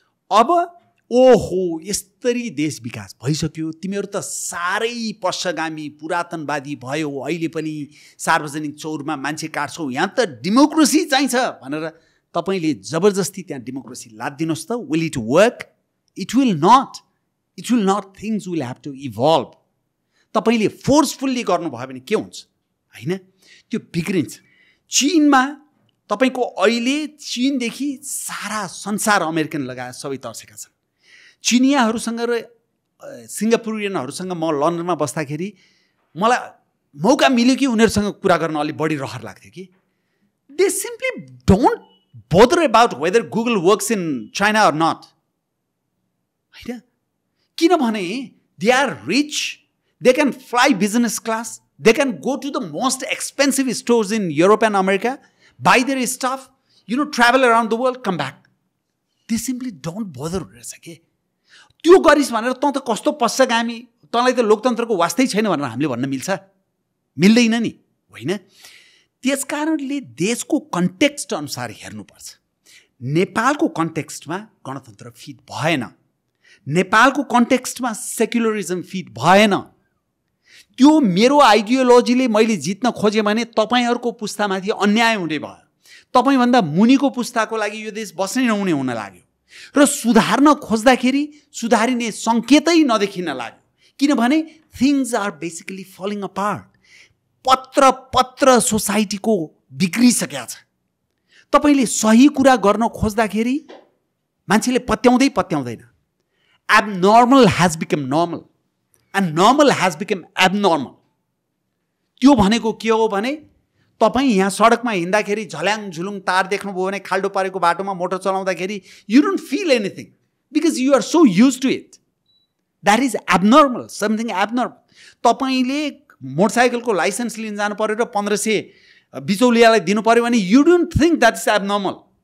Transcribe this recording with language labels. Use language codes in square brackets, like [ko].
[ne] अब ओहो यसरी देश विकास भइसक्यो, तिमीहरू त साह्रै पश्चगामी पुरातनवादी भयो, अहिले पनि सार्वजनिक चौरमा मान्छे काट्छौ, यहाँ त डेमोक्रेसी चाहिन्छ भनेर तपाईँले जबरजस्ती त्यहाँ डेमोक्रेसी लादिनुहोस् त, [en] Will it work? It will not, it will not, things will have to evolve. [ne] तपाईँले फोर्सफुल्ली गर्नुभयो भने के हुन्छ होइन, त्यो बिग्रिन्छ। चीनमा तपाईँको अहिले चीनदेखि सारा संसार अमेरिकन लगायत सबै तर्सेका छन्। चिनियाहरूसँग र सिङ्गापुरियनहरूसँग म लन्डनमा बस्दाखेरि मलाई मौका मिल्यो कि उनीहरूसँग कुरा गर्न अलिक बढी रहर लाग्थ्यो कि [en] they simply don't bother about whether Google works in China or not [ne] होइन, किनभने [en] They are rich, they can fly business class, they can go to the most expensive stores in Europe and America, buy their stuff, you know, travel around the world, come back. They simply don't bother [ne] रहेछ के। त्यो गरिस् भनेर तँ त कस्तो पश्चगामी, तँलाई त लोकतन्त्रको वास्तै छैन भनेर हामीले भन्न मिल्छ? मिल्दैन नि, होइन? त्यस कारणले देशको कन्टेक्स्ट अनुसार हेर्नुपर्छ। नेपालको कन्टेक्स्टमा गणतन्त्र फिट भएन, नेपालको कन्टेक्स्टमा सेक्युलरिजम फिट भएन। त्यो मेरो आइडियोलोजीले मैले जित्न खोजेँ भने तपाईँहरूको पुस्तामाथि अन्याय हुने भयो, तपाईँभन्दा मुनिको पुस्ताको लागि यो देश बस्नै नहुने हुन लाग्यो र सुधार्न खोज्दाखेरि सुधारिने सङ्केतै नदेखिन लाग्यो, किनभने [en] Things are basically falling apart. [ne] पत्र सोसाइटीको बिग्रिसकेको छ। तपाईँले सही कुरा गर्न खोज्दाखेरि मान्छेले पत्याउँदैन। [en] Abnormal has become normal and normal has become abnormal. [ne] त्यो भनेको के हो भने तपाईँ यहाँ सडकमा हिँड्दाखेरि झल्याङ झुलुङ तार देख्नुभयो भने खाल्डो पारेको बाटोमा मोटर चलाउँदाखेरि [en] you don't feel anything because you are so used to it. That is abnormal, something abnormal. [ne] तपाईँले मोटरसाइकलको लाइसेन्स लिन जानु पर्यो र 1500 बिचौलियालाई दिनु पर्यो भने [en] you don't think that's abnormal.